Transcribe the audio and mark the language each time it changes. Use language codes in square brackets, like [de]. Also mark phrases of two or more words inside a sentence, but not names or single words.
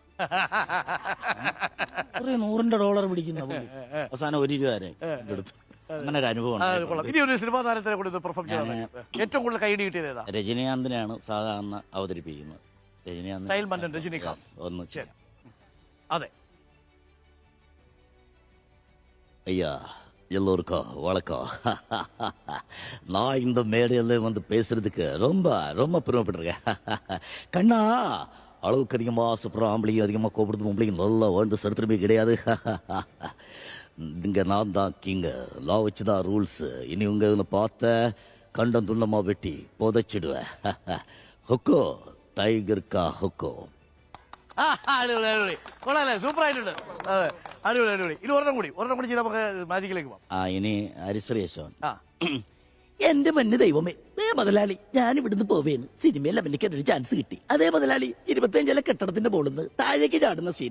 [ml] $100 പിടിക്കുന്ന പുള്ളി അവസാനം $1 എന്റെ അടുത്ത്. അങ്ങനെ ഒരു അനുഭവം. ഏറ്റവും കൂടുതൽ കൈഡി കിട്ടിയത് രജനീകാന്തിനെയാണ് സാധാരണ അവതരിപ്പിക്കുന്നത്. രജനീകാന്ത് ഒന്ന് അതെ. [ta] ஐயா எல்லோருக்கும் வணக்கம். நான் இந்த மேடையில் வந்து பேசுறதுக்கு ரொம்ப ரொம்ப பெருமைப்பட்டிருக்கேன். கண்ணா, அளவுக்கு அதிகமாக ஆசைப்படுற ஆம்பளையும் அதிகமாக கோபப்படுத்த பொம்பளையும் நல்லா வாழ்ந்த சரித்திரமே கிடையாது. இங்கே நான் தான் கிங்க, நான் வச்சு தான் ரூல்ஸு. இனி உங்க இதில் பார்த்த கண்டம் துள்ளமாக வெட்டி புதைச்சிடுவேன். ஹொக்கோ டைகர் கா ஹொக்கோ. [ml] അടിപൊളി, കൊള്ളാല്ലേ? സൂപ്പർ ആയിട്ടുണ്ട്. അടിപൊളി അടിപൊളി. ഇനി ഒരെണ്ണം കൂടി ചെയ്ത് നമുക്ക് മാജിക്കിലേക്ക് പോവാം. ഇനി ഹരിശ്രീയശോൻ. എന്റെ മഞ്ഞ ദൈവമേ, മുതലാളി ഞാൻ ഇവിടുന്ന് പോവേന്ന് സിനിമയിൽ അഭിനയിക്കാൻ ഒരു ചാൻസ് കിട്ടി. അതേ മുതലാളി 25 കെട്ടിടത്തിന്റെ മുകളിൽ താഴേക്ക് ചാടുന്ന സീൻ.